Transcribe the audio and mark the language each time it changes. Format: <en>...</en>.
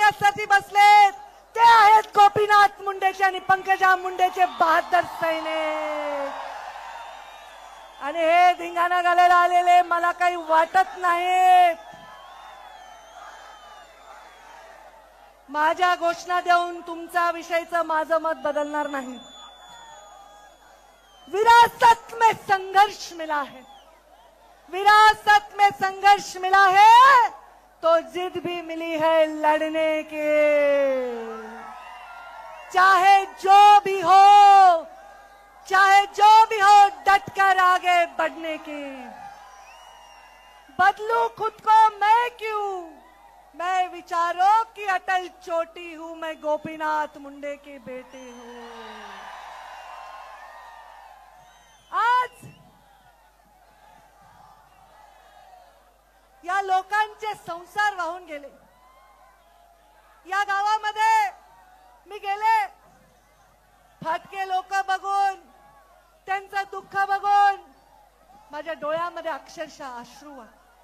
<mr>करण्यासाठी बसलेत ते आहेत गोपीनाथ मुंडेचे आणि पंकजा मुंडेचे बहादर सैनिक. आणि हे धिंगाणा घालायला आलेले मला काही वाटत नाही. माझ्या घोषणा देऊन तुमच्या विषयीचं माझं मत बदलणार नाही.</mr> <hi>विरासत में संघर्ष मिला है, विरासत में संघर्ष मिला है तो जिद भी मिली है लड़ने के. चाहे जो भी हो, चाहे जो भी हो, डटकर आगे बढ़ने की. बदलू खुद को मैं क्यों, मैं विचारों की अटल चोटी हूं, मैं गोपीनाथ मुंडे की बेटी हूं.</hi> <mr>आज या लोकांचे संसार वाहून गेले. या गावामध्ये मी गेले, फाटके लोक बघून, त्यांचं दुःख बघून माझ्या डोळ्यामध्ये अक्षरशः अश्रू आले.</mr>